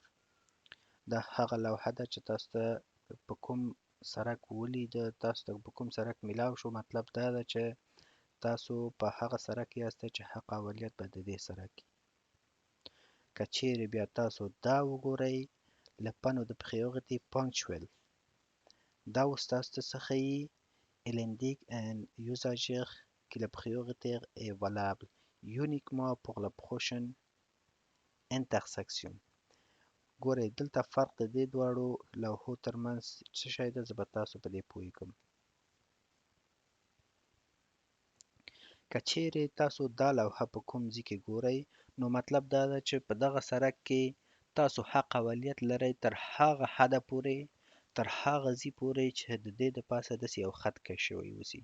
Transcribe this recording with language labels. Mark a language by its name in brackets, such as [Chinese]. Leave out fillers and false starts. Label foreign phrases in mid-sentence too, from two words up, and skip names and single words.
[Pashto] دا هغه لوحه ده چې تاسو ته په کوم سرک ولیده، تاسو ته په کوم سرک میلاو شو، مطلب دا ده چې تاسو په هغه سرک یاستئ چې حق اولیت به د دې سرک وي. که چیرې بیا تاسو دا وګورئ [French] le panneau de priorité [Pashto] punctuel. دا اوس تاسو ته څه ښیي؟ [French] Il indique un usager que le prioritaire est valable uniquement pour la prochaine intersection. [Pashto] ګورئ دلته فرق د دې دواړو لوحو ترمنځ څه شی ده؟ زه به تاسو په دې پوهیږم. که چیرې تاسو دا لوحه په کوم ځای کې ګورئ نو مطلب دا ده چې په دغه سرک کې تاسو حق اولیت لرئ تر هغه حده پورې، تر هغه ځای پورې چې د دې د پاسه داسې یو خط کش شوی اوسي.